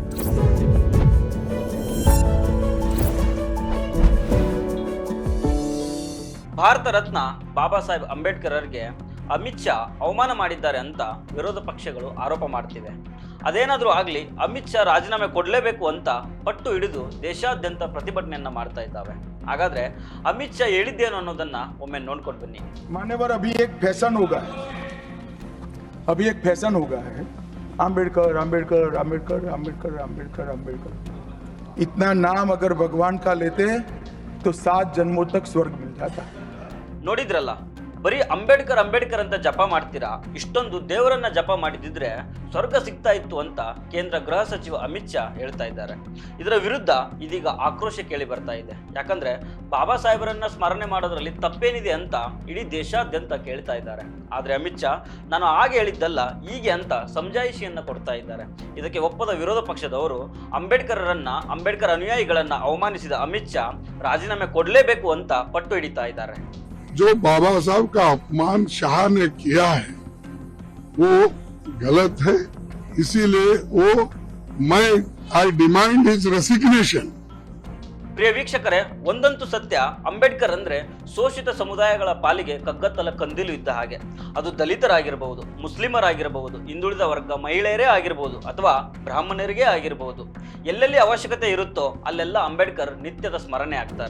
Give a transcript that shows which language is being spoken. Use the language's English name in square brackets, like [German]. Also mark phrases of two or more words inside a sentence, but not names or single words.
[Kannada] ಭಾರತ ರತ್ನ ಬಾಬಾ ಸಾಹೇಬ್ ಅಂಬೇಡ್ಕರ್ ಅವರಿಗೆ ಅಮಿತ್ ಶಾ ಅವಮಾನ ಮಾಡಿದ್ದಾರೆ ಅಂತ ವಿರೋಧ ಪಕ್ಷಗಳು ಆರೋಪ ಮಾಡ್ತಿವೆ. ಅದೇನಾದರೂ ಆಗಲಿ ಅಮಿತ್ ಶಾ ರಾಜೀನಾಮೆ ಕೊಡಲೇಬೇಕು ಅಂತ ಪಟ್ಟು ಹಿಡಿದು ದೇಶಾದ್ಯಂತ ಪ್ರತಿಭಟನೆಯನ್ನ ಮಾಡ್ತಾ ಇದ್ದಾವೆ. ಹಾಗಾದ್ರೆ ಅಮಿತ್ ಶಾ ಹೇಳಿದ್ದೇನು ಅನ್ನೋದನ್ನ ಒಮ್ಮೆ ನೋಡ್ಕೊಂಡು ಬನ್ನಿ. [Hindi] मान्यवर अभी एक फैशन होगा है आम्बेडकर आम्बेडकर आम्बेडकर आम्बेडकर आम्बेडकर आम्बेडकर इतना नाम अगर भगवान का लेते तो 7 जन्मों तक स्वर्ग मिल जाता. [Kannada] ನೋಡಿದ್ರಲ್ಲ, ಬರೀ ಅಂಬೇಡ್ಕರ್ ಅಂಬೇಡ್ಕರ್ ಅಂತ ಜಪ ಮಾಡ್ತೀರಾ, ಇಷ್ಟೊಂದು ದೇವರನ್ನ ಜಪ ಮಾಡಿದಿದ್ರೆ ಸ್ವರ್ಗ ಸಿಗ್ತಾ ಇತ್ತು ಅಂತ ಕೇಂದ್ರ ಗೃಹ ಸಚಿವ ಅಮಿತ್ ಶಾ ಹೇಳ್ತಾ ಇದ್ದಾರೆ. ಇದರ ವಿರುದ್ಧ ಇದೀಗ ಆಕ್ರೋಶ ಕೇಳಿ ಬರ್ತಾ ಇದೆ. ಯಾಕಂದ್ರೆ ಬಾಬಾ ಸಾಹೇಬರನ್ನ ಸ್ಮರಣೆ ಮಾಡೋದ್ರಲ್ಲಿ ತಪ್ಪೇನಿದೆ ಅಂತ ಇಡೀ ದೇಶಾದ್ಯಂತ ಕೇಳ್ತಾ ಇದ್ದಾರೆ. ಆದ್ರೆ ಅಮಿತ್ ಶಾ ನಾನು ಹಾಗೆ ಹೇಳಿದ್ದಲ್ಲ ಹೀಗೆ ಅಂತ ಸಮಜಾಯಿಷಿಯನ್ನ ಕೊಡ್ತಾ ಇದ್ದಾರೆ. ಇದಕ್ಕೆ ಒಪ್ಪದ ವಿರೋಧ ಪಕ್ಷದವರು ಅಂಬೇಡ್ಕರ್ ಅನುಯಾಯಿಗಳನ್ನ ಅವಮಾನಿಸಿದ ಅಮಿತ್ ಶಾ ರಾಜೀನಾಮೆ ಕೊಡಲೇಬೇಕು ಅಂತ ಪಟ್ಟು ಹಿಡಿತಾ ಇದ್ದಾರೆ. [Hindi] जो बाबा साहब का अपमान शाह ने किया है वो गलत है, इसीलिए [English] I demand his resignation. [Kannada] ಪ್ರಿಯ ವೀಕ್ಷಕರೇ, ಒಂದಂತೂ ಸತ್ಯ, ಅಂಬೇಡ್ಕರ್ ಅಂದ್ರೆ ಶೋಷಿತ ಸಮುದಾಯಗಳ ಪಾಲಿಗೆ ಕಗ್ಗತ್ತಲ ಕಂದಿಲು ಇದ್ದ ಹಾಗೆ. ಅದು ದಲಿತರಾಗಿರಬಹುದು, ಮುಸ್ಲಿಮರಾಗಿರಬಹುದು, ಹಿಂದುಳಿದ ವರ್ಗ ಮಹಿಳೆಯರೇ ಆಗಿರಬಹುದು, ಅಥವಾ ಬ್ರಾಹ್ಮಣರಿಗೆ ಆಗಿರಬಹುದು. ಎಲ್ಲೆಲ್ಲಿ ಅವಶ್ಯಕತೆ ಇರುತ್ತೋ ಅಲ್ಲೆಲ್ಲ ಅಂಬೇಡ್ಕರ್ ನಿತ್ಯದ ಸ್ಮರಣೆ ಆಗ್ತಾರೆ.